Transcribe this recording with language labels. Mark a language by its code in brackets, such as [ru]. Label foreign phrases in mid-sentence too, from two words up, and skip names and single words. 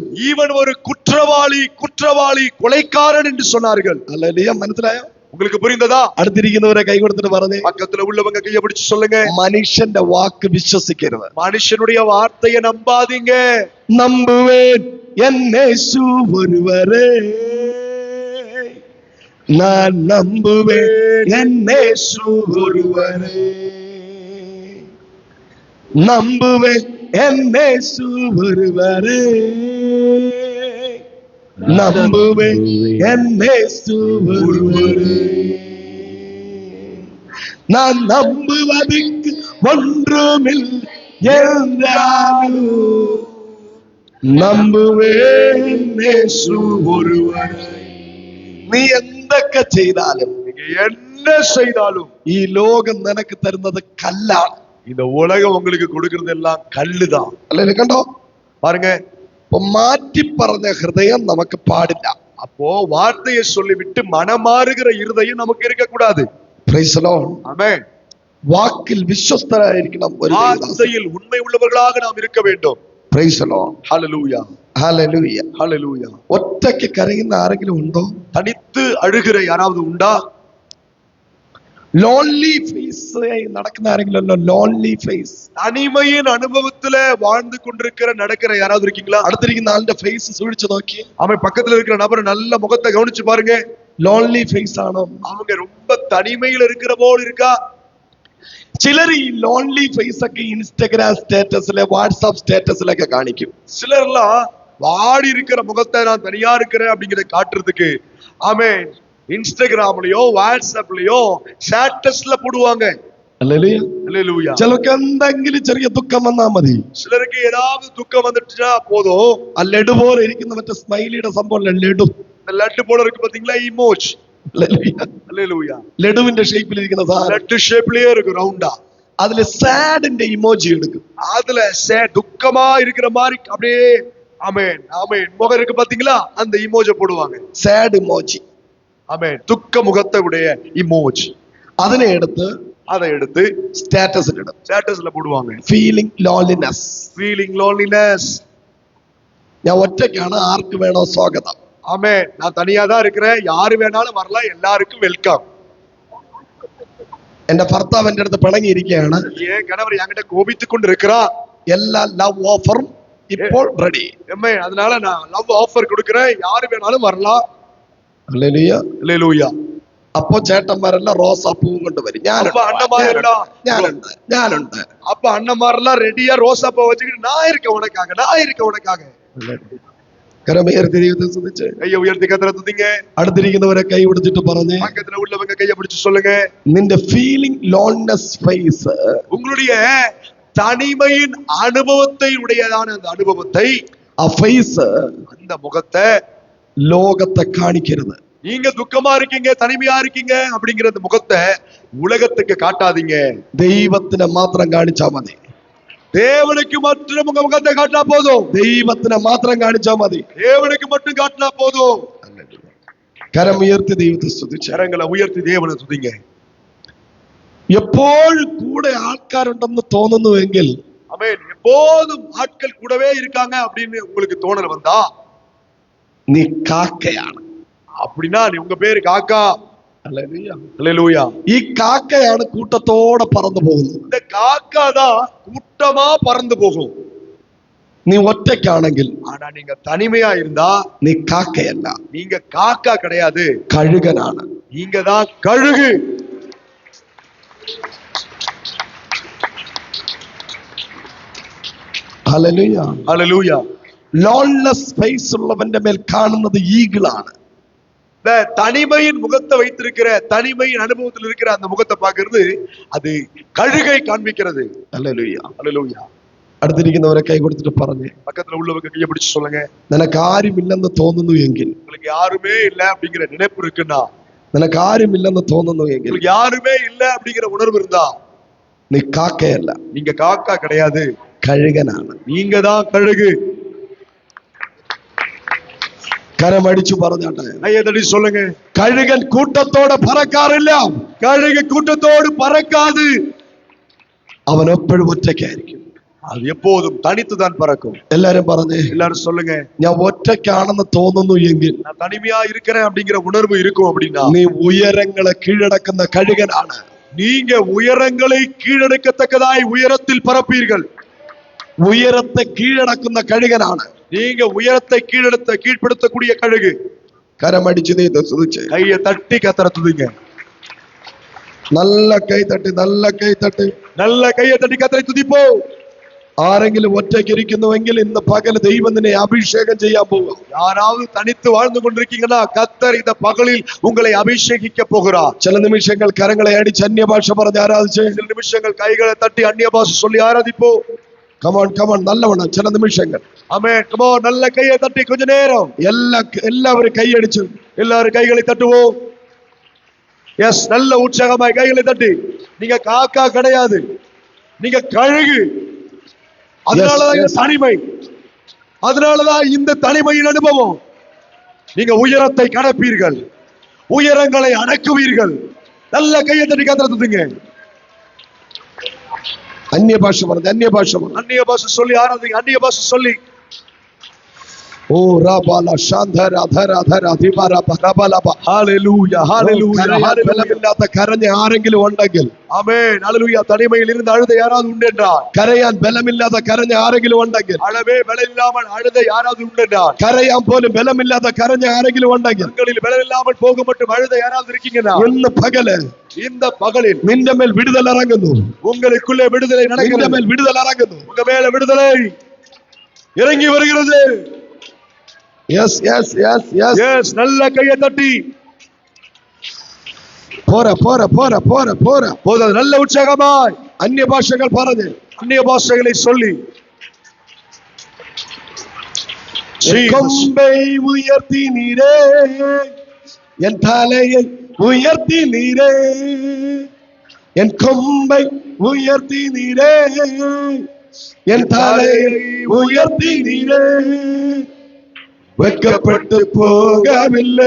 [ta] இவன் ஒரு குற்றவாளி குற்றவாளி கொலைக்காரன் என்று சொன்னார்கள். [ml] ഹല്ലേലൂയ. മനസ്സിലായോ? [ta] உங்களுக்கு புரிந்ததா? [ml] അടുത്തിരിക്കുന്നവരെ കൈ കൊടുത്തിട്ട് പറഞ്ഞേ, [ta] பக்கத்துல உள்ளவங்க கையை பிடிச்சு சொல்லுங்க, [ml] മനുഷ്യന്റെ വാക്ക് വിശ്വസിക്കരുത്. [ta] மனுஷனுடைய வார்த்தையை நம்பாதீங்க. நம்புவேன் என்னேசு ஒருவரே, நான் நம்புவேன் என்னேசு ஒருவரே, நம்புவேன் என்னேசு ஒருவரே, நம்புவேன் என் இயேசு ஒருவரே. நான் நம்புவதற்கு ஒன்றுமில்லை என்றாலும் நம்புவேன் இயேசு ஒருவனே. [ml] നീ എന്തൊക്കെ ചെയ്താലും, [ta] என்ன செய்தாலும் [ml] ഈ ലോകം നിനക്ക് തരുന്നത് കല്ലാണ്. [ta] இந்த உலகம் உங்களுக்கு கொடுக்கிறது எல்லாம் கல்லுதான். [ml] അല്ലേ? കണ്ടോ? [ta] பாருங்க, [ml] ഇപ്പൊ മാറ്റി പറഞ്ഞ ഹൃദയം നമുക്ക് പാടില്ല. [ta] அப்போ வார்த்தையை சொல்லிவிட்டு மனமாறுகிற இருதயம் நமக்கு இருக்க கூடாது. [en] Praise the Lord. [ta] ஆமென். [ml] വാക്കിൽ വിശ്വസ്തരായിരിക്കണം. [ta] வார்த்தையில் உண்மை உள்ளவர்களாக நாம் இருக்க வேண்டும். [en] Praise the Lord. [ta] ஹalleluya, Hallelujah. ஹalleluya. [ml] ഒറ്റയ്ക്ക് കരയുന്ന ആരെങ്കിലും ഉണ്ടോ? [ta] தனித்து அழுகிற யாராவது உண்டா? [en] lonely face [ml] നടക്കുന്ന ആരെങ്കിലും ഉണ്ടോ? [en] lonely face. [ta] தனிமையின் அனுபவத்துல வாழ்ந்து கொண்டிருக்கிற நடக்கிற யாராவது இருக்கீங்களா? [ml] അടുത്തിരിക്കുന്ന ആളുടെ ഫേസ് സൂക്ഷിച്ചു നോക്കി. [ta] அவன் பக்கத்துல இருக்கிற நபர் நல்ல முகத்தை கவனிச்சு பாருங்க. [en] lonely face [ml] ആണോ? [ta] அவங்க ரொம்ப தனிமையில இருக்கிற போல இருக்கா? [ml] ചിലർ ഈ [en] lonely face [ml] ഒക്കെ ഇൻസ്റ്റഗ്രാം സ്റ്റാറ്റസിലെ വാട്സാപ്പ് സ്റ്റാറ്റസിലൊക്കെ കാണിക്കും. [ta] சிலர்லாம் வாடி இருக்கிற முகத்தை நான் தனியா இருக்கிறேன் அப்படிங்கறத காட்டுறதுக்கு ஆமென் இன்ஸ்டாகிராம்லயோ வாட்ஸ்அப்லயோ ஸ்டேட்டஸ்ல போடுவாங்க. [ml] ഹല്ലേലൂയ. [ta] ஹalleluya. [ml] ചിലർക്ക് എന്തെങ്കിലും ചെറിയ ദുഃഖം വന്നാ മതി, [ta] சிலருக்கு ஏதாவது துக்கம் வந்துட்டுனா போதும், [ml] ആ ലഡു പോലെ ഇരിക്കുന്ന മറ്റേ സ്മൈലിയുടെ സംഭവം ലഡു, [ta] இந்த லட்டு போல இருக்கு பாத்தீங்களா, இமோஜ். [ml] ഹല്ലേലൂയ. [ta] ஹalleluya. [ml] ലഡുവിന്റെ ഷേപ്പിൽ ഇരിക്കുന്ന സാധനം, [ta] லட்டு ஷேப்லயே இருக்கு ரவுண்டா. [ml] അതില് സാഡിന്റെ ഇമോജി എടുക്കും. [ta] அதுல துக்கமா இருக்கிற மாதிரி அப்படியே ஆமென் ஆமென் முகம் இருக்கு பாத்தீங்களா, அந்த இமோஜை போடுவாங்க. [en] sad emoji. [ta] ஆமென். துக்க முகத்தை உடைய இமோஜ். [ml] അതിനെ എടുത്ത് [ta] அதை எடுத்து [ml] സ്റ്റാറ്റസിൽ ഇടും. [ta] ஸ்டேட்டஸ்ல போடுவாங்க. [en] feeling loneliness. feeling loneliness. [ml] ഞാൻ ഒറ്റയ്ക്കാണ്, ആർക്ക് വേണോ സ്വാഗതം. [ta] ஆமென். நான் தனியா தான் இருக்கிறேன், யாரு வேணாலும் வரலாம், எல்லாருக்கும் வெல்கம். [ml] എന്റെ ഭർത്താവ് എന്റെ അടുത്ത് പിണങ്ങിയിരിക്കുകയാണ്, [ta] ஏன் கணவர் என்கிட்ட கோபித்துக் கொண்டு இருக்கிறா, [ml] എല്ലാ [en] love offer [ml] ഇപ്പോൾ റെഡി. [ta] ஆமென். அதனால நான் [en] love offer [ta] கொடுக்கிறேன், யாரு வேணாலும் வரலாம். [ml] ഹല്ലേലൂയ. [ta] ஹalleluya. [ml] അപ്പോ ചേട്ടന്മാരെല്ലാം റോസാപ്പൂവും കൊണ്ടുവരും. [ta] அப்ப அண்ணமாரெல்லாம் [ml] ഞാനുണ്ട്. [ta] அப்ப அண்ணமாரெல்லாம் ரெடியா ரோசா பூ வச்சுக்கிட்டு நான் இருக்கேன் உனக்காக, நான் இருக்கேன் உனக்காக. [ml] കരമുയർത്തി ദൈവത്തെ സ്തുതിച്ച് [ta] கையை உயர்த்தி கத்தரை துதிங்க. [ml] അടുത്തിരിക്കുന്നവരെ കൈ പിടിച്ചിട്ട് പറഞ്ഞ്, [ta] பக்கத்துல உள்ளவங்க கையை பிடிச்சு சொல்லுங்க, [ml] നിന്റെ [en] feeling loneness face, [ta] உங்களுடைய தனிமையின் அனுபவத்தை உடையதான அந்த அனுபவத்தை, [ml] ആ ഫേസ് [ta] அந்த முகத்தை [ml] ലോകത്തെ കാണിക്കരുത്. [ta] நீங்க துக்கமா இருக்கீங்க, தனிமையா இருக்கீங்க அப்படிங்கிற அந்த முகத்தை உலகத்துக்கு காட்டாதீங்க. [ml] ദൈവത്തിനെ മാത്രം കാണിച്ചാ മതി. [ta] தேவனுக்கு மட்டும் உங்க முகத்தை காட்டினா போதும். [ml] ദൈവത്തിനെ മാത്രം കാണിച്ചാ മതി. [ta] தேவனுக்கு மட்டும் காட்டினா போதும். [ml] കരമുയർത്തി ദൈവത്തെ സ്തുതിച്ച് [ta] கரங்களை உயர்த்தி தேவனை துதிங்க. [ml] എപ്പോഴും കൂടെ ആൾക്കാരുണ്ടെന്ന് തോന്നുന്നുവെങ്കിൽ, [ta] ஆமென். எப்போதும் ஆட்கள் கூடவே இருக்காங்க அப்படின்னு உங்களுக்கு தோணல் வந்தா, [ml] നീ കാക്കയാണ്. [ta] அப்படின்னா உங்க பேரு காக்கா. [ml] ഹല്ലേലൂയ. [ta] ஹalleluya. [ml] ഈ കാക്കയാണ് കൂട്ടത്തോടെ പറന്നു പോകുന്നത്. [ta] இந்த காக்கா தான் கூட்டமா பறந்து போகும். [ml] നീ ഒറ്റയ്ക്കാണെങ്കിൽ [ta] ஆனா நீங்க தனிமையா இருந்தா [ml] നീ കാക്കയല്ല, [ta] நீங்க காக்கா கிடையாது, [ml] കഴുകനാണ്. [ta] நீங்க தான் கழுகு. [ml] ഹല്ലേലൂയ. [ta] ஹalleluya. [en] loneless face [ml] ഉള്ളവന്റെ മേൽ കാണുന്നത് ഈഗിളാണ്. [ta] இந்த தனிமையின் முகத்தை வைத்திருக்கிற, தனிமையின் அனுபவத்தில் இருக்கிற அந்த முகத்தை பார்க்கிறது அது கழுகை காண்பிக்கிறது. [ml] ഹല്ലേലൂയ. [ta] ஹalleluya. [ml] അടുത്തിരിക്കുന്നവരെ കൈ കൊടുത്തിട്ട് പറഞ്ഞ്, [ta] பக்கத்துல உள்ளவங்க கையை பிடிச்சு சொல்லுங்க, [ml] നിനക്ക് ആരുമില്ലെന്ന് തോന്നുന്നു എങ്കിൽ, [ta] உங்களுக்கு யாருமே இல்ல அப்படிங்கிற நினைப்பு இருக்குன்னா, [ml] നിനക്ക് ആരുമില്ലെന്ന് തോന്നുന്നു എങ്കിൽ, [ta] உங்களுக்கு யாருமே இல்ல அப்படிங்கிற உணர்வு இருந்தா, [ml] നീ കാക്കയല്ല, [ta] நீங்க காக்கா கிடையாது, [ml] കഴുകനാണ്. [ta] நீங்க தான் கழுகு. [ml] കരമടിച്ചു പറഞ്ഞാട്ടെ, [ta] கையை தட்டி சொல்லுங்க, [ml] കഴുകൻ കൂട്ടത്തോടെ പറക്കാറില്ല. [ta] கழுகு கூட்டத்தோடு பறக்காது, [ml] അവൻ എപ്പോഴും ഒറ്റയ്ക്കായിരിക്കും. [ta] அது எப்போதும் தனித்துதான் பறக்கும். [ml] എല്ലാരും പറഞ്ഞേ, [ta] எல்லாரும் சொல்லுங்க, [ml] ഞാൻ ഒറ്റയ്ക്കാണെന്ന് തോന്നുന്നു എങ്കിൽ, [ta] நான் தனிமையா இருக்கிறேன் அப்படிங்கிற உணர்வு இருக்கும் அப்படின்னா, [ml] നീ ഉയരങ്ങളെ കീഴടക്കുന്ന കഴുകനാണ്. [ta] நீங்க உயரங்களை கீழடக்கத்தக்கதாய் உயரத்தில் பறப்பீர்கள். [ml] ഉയരത്തെ കീഴടക്കുന്ന കഴുകനാണ്. [ta] நீங்க உயரத்தை கீழ்ப்படுத்தக்கூடிய கழுகு. [ml] കരമടിച്ചു നീ സ്തുതിച്ച് [ta] கையை தட்டி கத்தரை துதிங்க. [ml] നല്ല കൈ തട്ടി, നല്ല കൈ തട്ടി. [ta] நல்ல கையை தட்டி கத்தரை துதிப்போ. [ml] ആരെങ്കിലും ഒറ്റയ്ക്ക് ഇരിക്കുന്നുവെങ്കിൽ ഇന്ന് പകല് ദൈവം നിന്നെ അഭിഷേകം ചെയ്യാൻ പോകും. [ta] யாராவது தனித்து வாழ்ந்து கொண்டிருக்கீங்கன்னா கர்த்தர் இந்த பகலில் உங்களை அபிஷேகிக்க போகிறார். [ml] ചില നിമിഷങ്ങൾ കരങ്ങളെ അടിച്ച് അന്യഭാഷ പറഞ്ഞ് ആരാധിച്ച്, [ta] சில நிமிஷங்கள் கைகளை தட்டி அந்நிய பாஷை சொல்லி ஆராதிப்போம். [en] come on come on, [ml] നല്ലവണ്ണം ചില നിമിഷങ്ങൾ. [ta] ஆமென். [en] come on, [ta] நல்ல கையை தட்டி கொஞ்ச நேரம் [ml] എല്ലാവരും കൈയടിച്ചു. [ta] எல்லாரும் கைகளை தட்டுவோம். எஸ், நல்ல உற்சாகமாய் கைகளை தட்டி. நீங்க காக்கா கிடையாது, நீங்க கழுகு. அதனாலதான் இந்த தனிமை, அதனாலதான் இந்த தனிமையின் அனுபவம். நீங்க உயரத்தை கடப்பீர்கள், உயரங்களை அடக்குவீர்கள். நல்ல கையை தட்டி கத்துறதுங்க. [ml] അന്യഭാഷ പറഞ്ഞ് അന്യഭാഷ പറഞ്ഞ് [ta] அந்நிய பாஷை சொல்லி ஆராதிங்க. அந்நிய பாஷை சொல்லி ഓ റാബാല ശാന്തര ധര ധര ധിബാര പരബലബ. ஹalleluya, ஹalleluya, ஹalleluya. [ml] ബലമില്ലാത്ത കരഞ്ഞ ആരെങ്കിലും ഉണ്ടെങ്കിൽ, [ta] ஆமென், ஹalleluya. தனிமையில் இருந்து அழுத யாராவது உண்டென்றால், [ml] കരയാൻ ബലമില്ലാത്ത കരഞ്ഞ ആരെങ്കിലും ഉണ്ടെങ്കിൽ, [ta] அழவே பலம் இல்லாமல் அழுத யாராவது உண்டென்றால், [ml] കരയാൻ പോലും ബലമില്ലാത്ത കരഞ്ഞ ആരെങ്കിലും ഉണ്ടെങ്കിൽ, [ta] உங்களில் பலம் இல்லாமல் போக மட்டும் அழுத யாராவது இருக்கீங்கன்னா, [ml] ഇന്ന് പകല് [ta] இந்த பகலில் [ml] നിന്റെ മേൽ വിടുതൽ ഇറങ്ങുന്നു. [ta] உங்களுக்குள்ளே விடுதலை [ml] നിന്റെ [ta] நடக்கிறது. [ml] മേൽ വിടുതൽ ഇറങ്ങുന്നു. [ta] உங்க மேல விடுதலை இறங்கி வருகிறது. [en] yes yes yes yes. [ta] எஸ், நல்ல கையை தட்டி [ml] പോരാ പോരാ പോരാ പോരാ പോരാ. [ta] போது நல்ல உற்சாகமாய் [ml] അന്യഭാഷകൾ പറഞ്ഞ് [ta] அந்நிய பாஷைகளை சொல்லி என் கொம்பை உயர்த்தி நீரே, என் தலையை உயர்த்தி நீரே, என் கொம்பை உயர்த்தி நீரே, என் தலையை உயர்த்தி நீரே, வெட்கப்பட்டு போகவில்லை,